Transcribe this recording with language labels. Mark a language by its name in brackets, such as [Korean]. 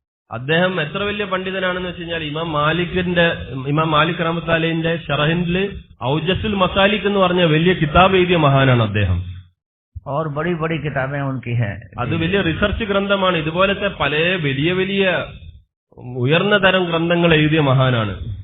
[Malayalam] അദ്ദേഹം എത്ര വലിയ പണ്ഡിതനാണെന്ന് വെച്ച് കഴിഞ്ഞാൽ ഇമാം മാലിക് റഹ്മത്തുള്ളാഹി അലൈഹിന്റെ ഷറഹിൽ ഔജസുൽ മസാലിക് എന്ന് പറഞ്ഞ വലിയ കിതാബ് എഴുതിയ മഹാനാണ് അദ്ദേഹം. [Hindi] और बड़ी बड़ी किताबें उनकी हैं. [Malayalam] അത് വലിയ റിസർച്ച് ഗ്രന്ഥമാണ്. ഇതുപോലത്തെ പല വലിയ വലിയ ഉയർന്ന തരം ഗ്രന്ഥങ്ങൾ എഴുതിയ മഹാനാണ്.